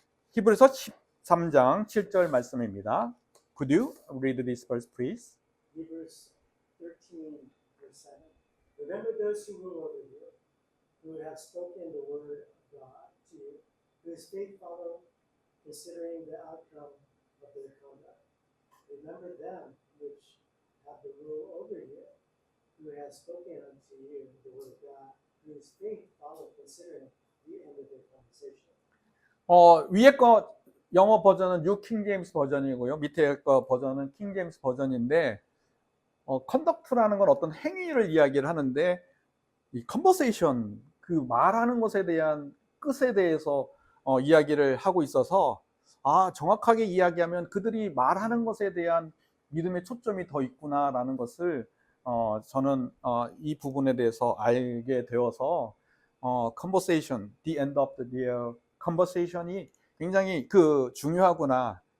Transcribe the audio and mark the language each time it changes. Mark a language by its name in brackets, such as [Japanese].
[Korean] 히브리서 13장 7절 말씀입니다. [English] Could you read this verse, please? Hebrews 13, verse 7. Remember those who rule over you, who have spoken the word of God to you, whose faith follow, considering the outcome of their conduct. Remember them which have the rule over you, who have spoken unto you the word of God, whose faith follow, considering the end of their conversation. [Korean] 위에 거 영어 버전은 뉴 킹 제임스 버전이고요. 밑에 거 버전은 킹 제임스 버전인데 컨덕트라는 건 어떤 행위를 이야기를 하는데 이 컨버세이션, 그 말하는 것에 대한 끝에 대해서 이야기를 하고 있어서 정확하게 이야기하면 그들이 말하는 것에 대한 믿음의 초점이 더 있구나라는 것을 저는 이 부분에 대해서 알게 되어서 [English] conversation, the end of their conversation [Korean] 이 굉장히 중요하구나.